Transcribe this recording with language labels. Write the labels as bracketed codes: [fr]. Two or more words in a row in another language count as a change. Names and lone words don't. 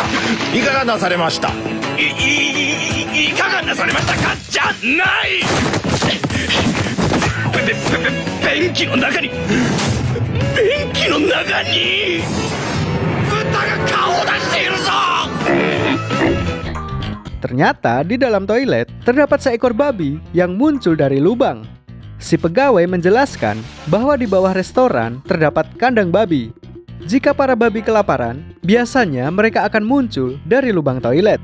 [ja] いかがなされました？いかがなされましたかじゃない。便器の中に豚が顔を出しているぞ。 [id] Ternyata di dalam toilet terdapat seekor babi yang muncul dari lubang. Si pegawai menjelaskan bahwa di bawah restoran terdapat kandang babi. Jika para babi kelaparan, biasanya mereka akan muncul dari lubang toilet.